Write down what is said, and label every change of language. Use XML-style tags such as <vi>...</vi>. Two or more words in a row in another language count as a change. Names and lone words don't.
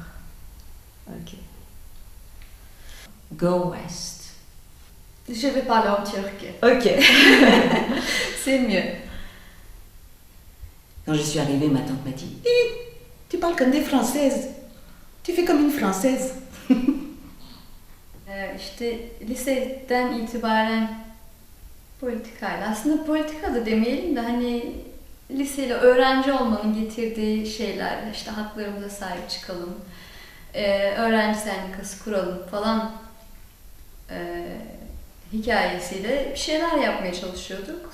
<en>Ok. Go West.</en> <fr>Je vais parler en turc. Ok. C'est mieux. Quand je suis arrivée, ma tante m'a dit « Hé, tu parles comme des Françaises. Tu fais comme une Française. »</fr> <tr>İşte liseden itibaren politikayla, aslında politika da demeyelim de hani liseyle öğrenci olmanın getirdiği şeyler, işte haklarımıza sahip çıkalım, öğrenci sendikası kuralım falan hikayesiyle bir şeyler yapmaya çalışıyorduk.</tr>